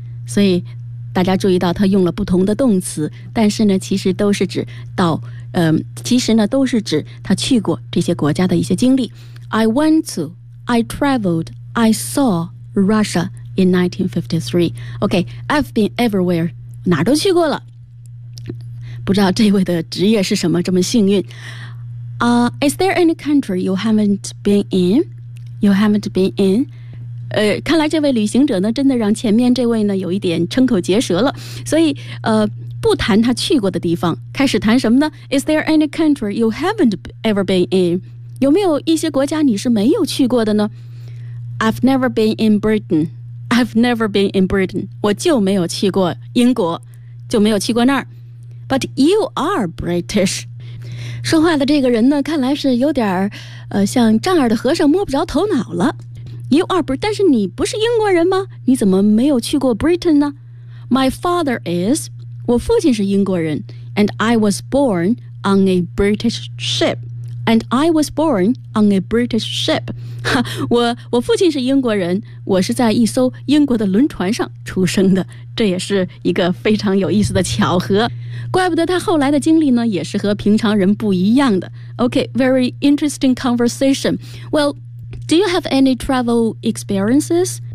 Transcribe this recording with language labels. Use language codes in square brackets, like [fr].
[zh] 所以大家注意到他用了不同的动词但是呢其实都是指到其实呢都是指他去过这些国家的一些经历 [en] I went to, I traveled, I saw Russia in 1953. OK, I've been everywhere. [zh] 哪都去过了。不知道这位的职业是什么这么幸运。 [en] Is there any country you haven't been in? You haven't been in? [zh] 看来这位旅行者呢真的让前面这位呢有一点瞠口结舌了。所以不谈他去过的地方，开始谈什么呢？ [en] Is there any country you haven't ever been in? [zh] 有没有一些国家你是没有去过的呢？ [en] I've never been in Britain. I've never been in Britain. [zh] 我就没有去过英国，就没有去过那儿。 [en] But you are British. [zh] 说话的这个人呢看来是有点像丈二的和尚摸不着头脑了。 [en] You are British, [zh] 但是你不是英国人吗？你怎么没有去过 Britain 呢？ [en] My father is, [zh] 我父亲是英国人。 [en] And I was born on a British ship. And I was born on a British ship. [zh] 我父亲是英国人，我是在一艘英国的轮船上出生的。这也是一个非常有意思的巧合。怪不得他后来的经历呢，也是和平常人不一样的。 [en] Okay, very interesting conversation. Well,Do you have any travel experiences?